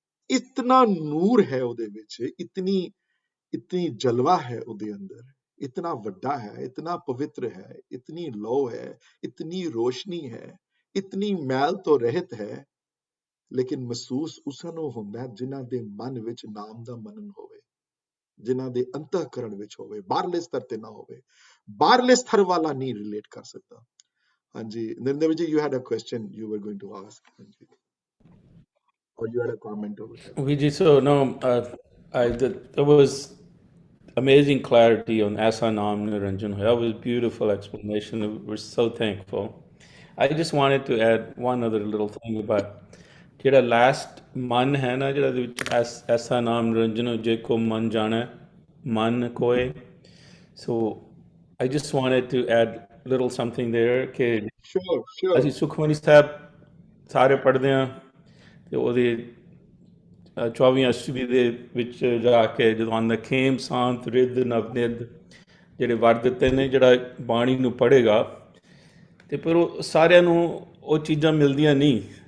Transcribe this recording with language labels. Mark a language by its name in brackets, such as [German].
[Punjabi] ਇਤਨਾ ਨੂਰ ਹੈ ਉਹਦੇ ਵਿੱਚ, ਇਤਨੀ ਜਲਵਾ ਹੈ ਉਹਦੇ ਅੰਦਰ, ਇਤਨਾ ਵੱਡਾ ਹੈ, ਇਤਨਾ ਪਵਿੱਤਰ ਹੈ, ਇਤਨੀ ਲੋ ਹੈ, ਇਤਨੀ ਰੋਸ਼ਨੀ ਹੈ, ਇਤਨੀ ਮੈਲ ਤੋਂ ਰਹਿਤ ਹੈ, ਲੇਕਿਨ ਮਹਿਸੂਸ ਉਸਾਂ ਨੂੰ ਹੁੰਦਾ ਜਿਨ੍ਹਾਂ ਦੇ ਮਨ ਵਿੱਚ ਨਾਮ ਦਾ ਮਨਨ ਹੋਵੇ, ਜਿਨ੍ਹਾਂ ਦੇ ਅੰਤःਕਰਣ ਵਿੱਚ ਹੋਵੇ, ਬਾਹਰਲੇ ਸਤਰ ਤੇ ਨਾ ਹੋਵੇ। ਬਾਹਰਲੇ ਸਤਰ ਵਾਲਾ ਨਹੀਂ ਰਿਲੇਟ ਕਰ ਸਕਦਾ। [English] ਹਾਂਜੀ Narinder ji, you had a question you were going to ask, or you had a comment over there? Vijay, so no, there was amazing clarity on Asa Nam Niranjan. That was beautiful explanation. We're so thankful. I just wanted to add one other little thing about [Punjabi] ਜਿਹੜਾ last ਮਨ ਹੈ ਨਾ, ਜਿਹੜਾ ਦੇ ਵਿੱਚ ਐਸਾ ਨਾਮ ਨਿਰੰਜਨ ਜੇ ਕੋ ਮਨ ਜਾਣਾ ਮਨ ਕੋਏ। [English] so I just wanted to add little something there [Punjabi] ਕਿ ਅਸੀਂ ਸੁਖਮਨੀ ਸਾਹਿਬ ਸਾਰੇ ਪੜ੍ਹਦੇ ਹਾਂ, ਤੇ ਉਹਦੇ 24 ਅਸ਼ਟਮੀ ਦੇ ਵਿੱਚ ਜਾ ਕੇ ਜਦੋਂ ਆਉਂਦਾ ਖੇਮ ਸ਼ਾਂਤ ਰਿੱਧ ਨਵਨਿਧ ਜਿਹੜੇ ਵਰ ਦਿੱਤੇ ਨੇ, ਜਿਹੜਾ ਬਾਣੀ ਨੂੰ ਪੜ੍ਹੇਗਾ, ਤੇ ਪਰ ਉਹ ਸਾਰਿਆਂ ਨੂੰ ਉਹ ਚੀਜ਼ਾਂ ਮਿਲਦੀਆਂ ਨਹੀਂ।